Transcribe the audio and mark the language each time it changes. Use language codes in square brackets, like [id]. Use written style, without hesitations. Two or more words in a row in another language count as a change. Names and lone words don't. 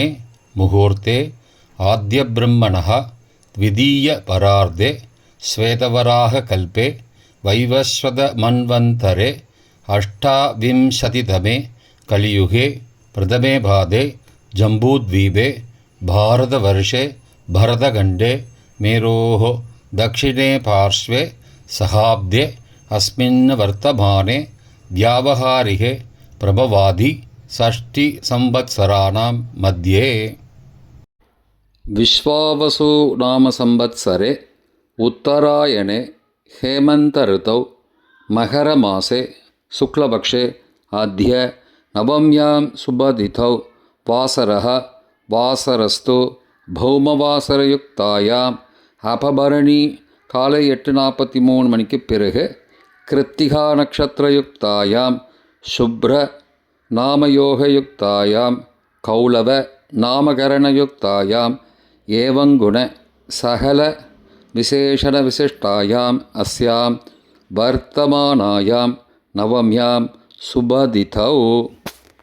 [sa] मुहूर्ते आद्य ब्रह्मणः द्वितीय परार्धे श्वेतवराह कल्पे वैवस्वत मन्वन्तरे अष्टाविंशतितमे कलियुगे प्रथमे पादे जम्बूद्वीपे भारतवर्षे भरतखण्डे मेरोः दक्षिणे पार्श्वे सहाब्दे अस्मिन् वर्तमाने व्यावहारिके प्रभवादि षष्टिसंवत्सराणां मध्ये. विश्वावसु नाम संवत्सरे उत्तरायणे हेमन्तऋतौ मकरमासे शुक्लपक्षे अद्य नवम्यां शुभतिथौ वासरः वासरस्तु भौमवासरयुक्तायाम् அபபரணி [ta] காலை 8:43 மணிக்கு பிறகு [sa] कृत्तिका नक्षत्रयुक्तायाम् शुभ्र नामयोगयुक्तायाम् कौलव नामकरणयुक्तायाम् एवंगुण सकल विशेषण विशिष्टायाम् अस्याम् वर्तमानायाम् नवम्याम् शुभतिथौ.